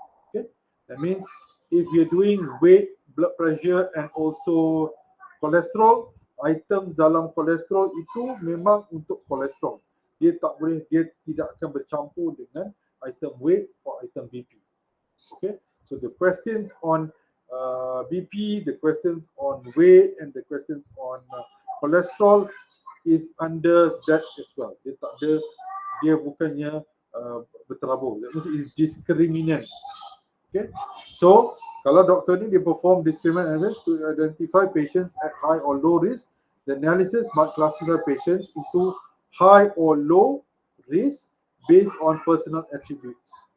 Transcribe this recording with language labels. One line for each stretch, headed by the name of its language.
English: Okay, that means if you're doing weight, blood pressure and also cholesterol,
Malay: item dalam kolesterol itu memang untuk kolesterol. Dia tidak akan bercampur dengan item weight
English: or
Malay: item BP.
English: Okay, so the questions on BP, the questions on weight and the questions on cholesterol is under that as well.
Malay: Dia bukannya berterabur.
English: That means it's discriminant. Okay, so
Malay: kalau doktor ni dia
English: perform discriminant analysis to identify patients at high or low risk, the analysis might classify patients into high or low risk based on personal attributes.